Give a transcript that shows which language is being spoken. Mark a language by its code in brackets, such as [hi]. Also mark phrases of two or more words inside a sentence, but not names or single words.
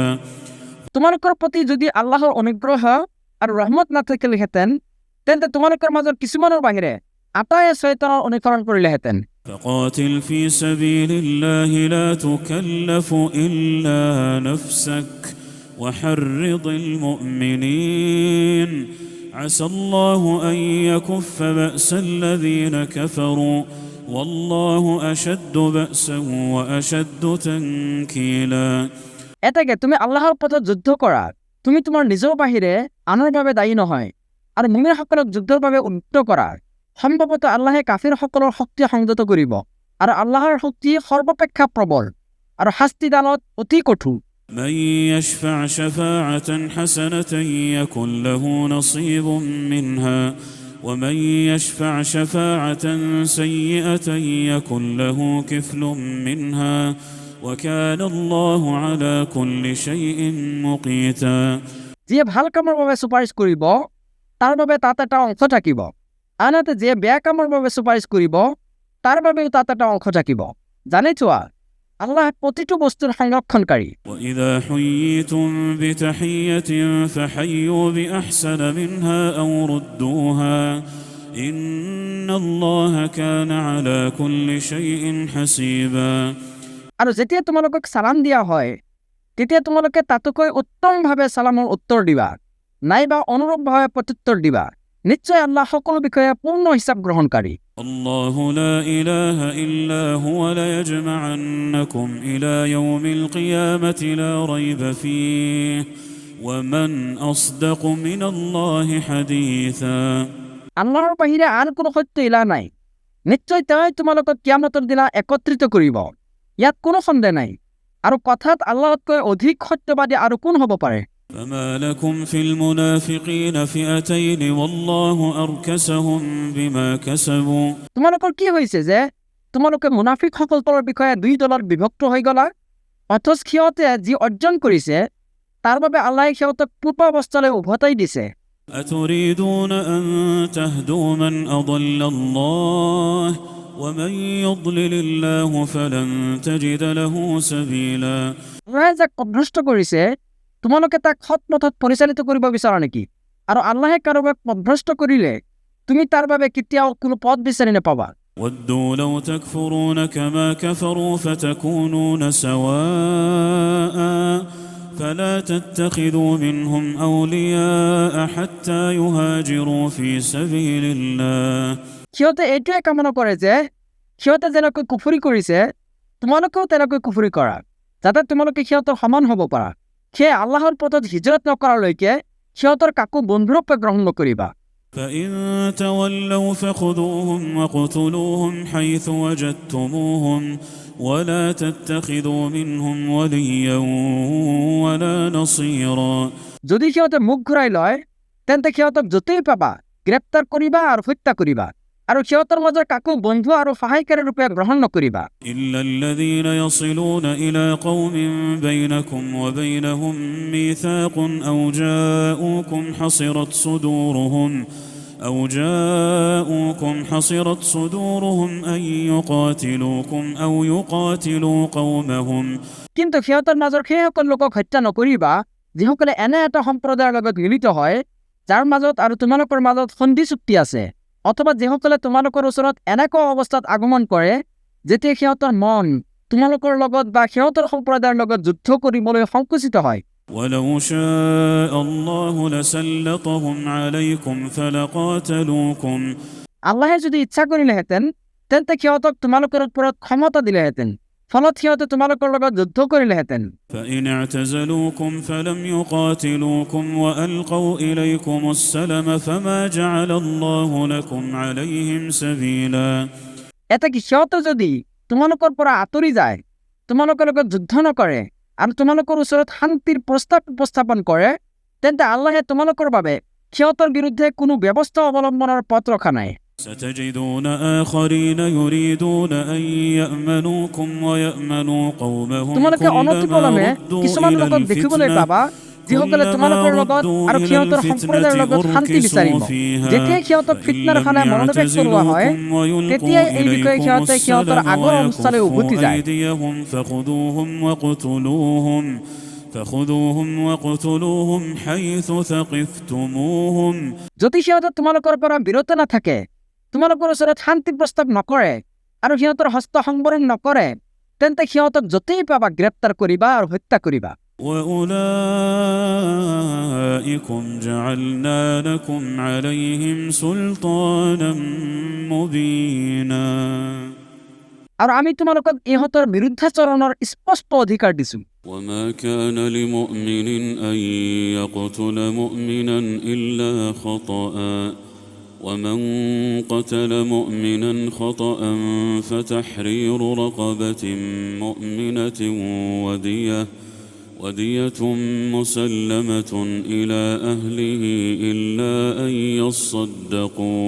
[as] তোমালোকৰ প্ৰতি যদি আল্লাহৰ অনুগ্ৰহ আৰু ৰহমত নাথাকিলেহেঁতেন তেন্তে তোমালোকৰ মাজত কিছুমানৰ বাহিৰে আটায়ে শয়তানৰ অনুসৰণ কৰিলেহেঁতেন। [ar] فقاتل في سبيل الله لا تكلف إلا نفسك وحرض المؤمنين عسى الله أن يكف بأس الذين كفروا والله أشد بأسا وأشد تنكيلا [as] এটাকে তুমি আল্লাহৰ পথত যুদ্ধ কৰা, তুমি তোমাৰ নিজৰ বাহিৰে আনৰ বাবে দায়ী নহয়, আৰু মুমিনসকলক যুদ্ধৰ বাবে উদ্যত কৰা। সম্ভৱতঃ আল্লাহে কাফিৰসকলৰ শক্তি সংযত কৰিব, আৰু আল্লাহৰ শক্তি সৰ্বাপেক্ষা প্ৰবল আৰু শাস্তিদানত অতি কঠোৰ। [ar] من يشفع شفاعة حسنة يكن له نصيب منها ومن يشفع شفاعة سيئة يكن له كفل منها وكان الله على كل شيء مقيتا [as] যিয়ে ভাল কামৰ বাবে সুপাৰিশ কৰিব তাৰ বাবে তাত এটা অংশ থাকিব, আনহাতে যিয়ে বেয়া কামৰ বাবে সুপাৰিশ কৰিব তাৰ বাবেও তাত এটা অংশ থাকিব। জানি থোৱা আল্লাহ প্ৰতিটো বস্তুৰ সংৰক্ষণকাৰী। [ar] وإذا حييتم بتحية فحيوا بأحسن منها أو ردوها إن الله كان على كل شيء حسيبا [as] আৰু যেতিয়া তোমালোকক সালাম দিয়া হয় তেতিয়া তোমালোকে তাতকৈ উত্তমভাৱে সালামৰ উত্তৰ দিবা, নাইবা অনুৰূপভাৱে প্ৰত্যুত্তৰ দিবা। নিশ্চয় আল্লাহ সকলো বিষয়ে পূৰ্ণ হিচাপ গ্ৰহণকাৰী। [ar] الله لا إله إلا هو ليجمعنكم إلى يوم القيامة لا ريب فيه ومن أصدق من الله حديثا [as] আল্লাহৰ বাহিৰে আন কোনো সত্য ইলা নাই, নিশ্চয় তেওঁই তোমালোকক কিয়ামতৰ দিনা একত্ৰিত কৰিব, ইয়াত কোনো সন্দেহ নাই। আৰু কথাত আল্লাহতকৈ অধিক সত্যবাদী আৰু কোন হ'ব পাৰে? [ar] فما لكم في المنافقين فئتين والله أركسهم بما كسبوا [as] তোমালোকৰ কি হৈছে যে তোমালোকে মুনাফিকসকলৰ বিষয়ে দুই দলত বিভক্ত হৈ গলা? অথচ সিহঁতে যি অৰ্জন কৰিছে তাৰ বাবে আল্লাহে সিহঁতক পূৰ্বাৱস্থালৈ উভতাই দিছে। [ar] أتريدون أن تهدوا من أضل الله ومن يضلل الله فلن تجد له سبيلا [as] আল্লাহে যাক পথভ্ৰষ্ট কৰিছে তোমালোকে তাক সৎ পথত পৰিচালিত কৰিব বিচাৰা নেকি আৰু আল্লাহে কাৰোবাক পথভ্ৰষ্ট কৰিলে তুমি তাৰ বাবে কেতিয়াও কোনো পথ বিচাৰি নাপাবা [ar] ودوا لو تكفرون كما كفروا فتكونون سواء فلا تتخذوا منهم أولياء حتى يهاجروا في سبيل الله [as] সিহঁতে এইটোৱে কামনা কৰে যে সিহঁতে যেনেকৈ কুফৰি কৰিছে তোমালোকেও তেনেকৈ কুফৰি কৰা যাতে তোমালোকে সিহঁতৰ সমান হ'ব পাৰা সেয়ে আল্লাহৰ পথত হিজৰত নকৰালৈকে সিহঁতৰ কাকো বন্ধুৰূপে গ্ৰহণ নকৰিবা [ar] فإن تولوا فخذوهم وقتلوهم حيث وجدتموهم ولا تتخذوا منهم وليا ولا نصيرا [as] যদি সিহঁতে মুখ ঘূৰাই লয় তেন্তে সিহঁতক য'তেই পাবা গ্ৰেপ্তাৰ কৰিবা আৰু হত্যা কৰিবা আৰু সিহঁতৰ মাজৰ কাকো বন্ধু আৰু সহায়কাৰী ৰূপে গ্ৰহণ নকৰিবা [ar] إلا الذين يصلون إلى قوم بينكم وبينهم ميثاق أو جاءوكم حصرت صدورهم أن يقاتلوكم أو يقاتلوا قومهم [as] কিন্তু সিহঁতৰ মাজৰ সেইসকল লোকক হত্যা নকৰিবা যিসকলে এনে এটা সম্প্ৰদায়ৰ লগত মিলিত হয় যাৰ মাজত আৰু তোমালোকৰ মাজত সন্ধি চুক্তি আছে অথবা যিসকলে তোমালোকৰ ওচৰত এনেকুৱা অৱস্থাত আগমন কৰে যেতিয়া সিহঁতৰ মন তোমালোকৰ লগত বা সিহঁতৰ সম্প্ৰদায়ৰ লগত যুদ্ধ কৰিবলৈ সংকুচিত হয় [ar] ولو شاء الله لسلطهم عليكم فلقاتلوكم [as] আল্লাহে যদি ইচ্ছা কৰিলেহেঁতেন তেন্তে সিহঁতক তোমালোকৰ ওপৰত ক্ষমতা দিলেহেঁতেন ফলত সিহঁতে তোমালোকৰ লগত যুদ্ধ কৰিলেহেঁতেন [ar] فإن اعتزلوكم فلم يقاتلوكم وألقوا إليكم السلم فما جعل الله لكم عليهم سبيلا [as] এটা কি সিহঁতে যদি তোমালোকৰ পৰা আঁতৰি যায় তোমালোকৰ লগত যুদ্ধ নকৰে আৰু তোমালোকৰ ওচৰত শান্তিৰ প্ৰস্তাৱ উপস্থাপন কৰে তেন্তে আল্লাহে তোমালোকৰ বাবে সিহঁতৰ বিৰুদ্ধে কোনো ব্যৱস্থা অৱলম্বনৰ পথ ৰখা নাই [ar] ستجدون آخرين يريدون أن يأمنوكم ويأمنوا قومهم [as] তোমালোকে অনতিপলমে কিছুমান লোকক দেখিবলৈ পাবা যিসকলে তোমালোকৰ লগত আৰু সিহঁতৰ সম্প্ৰদায়ৰ লগত শান্তি বিচাৰিব যেতিয়া সিহঁতক ফিতনাৰ খানাত মনোনিৱেশ কৰোৱা হয় তেতিয়াই এই বিষয়ে সিহঁতে সিহঁতৰ আগৰ অৱস্থালৈ উভতি যায় [ar] فخذوهم وقتلوهم حيث ثقفتموهم [as] যদি সিহঁতে তোমালোকৰ পৰা বিৰত নাথাকে তোমালোকৰ ওচৰত শান্তি প্ৰস্তাৱ নকৰে আৰু সিহঁতৰ হস্ত সংবৰণ নকৰে তেন্তে সিহঁতক য'তেই পাবা গ্ৰেপ্তাৰ কৰিবা আৰু হত্যা কৰিবা [ar] وأولئكم جعلنا لكم عليهم سلطانا مبينا [as] আৰু আমি তোমালোকক ইহঁতৰ বিৰুদ্ধাচৰণৰ স্পষ্ট অধিকাৰ দিছো [ar] وما كان لمؤمن أن يقتل مؤمنا إلا خطأ ومن قتل مؤمنا خطأ فتحرير رقبة مؤمنة ودية مسلمة إلى أهله إلا أن يصدقوا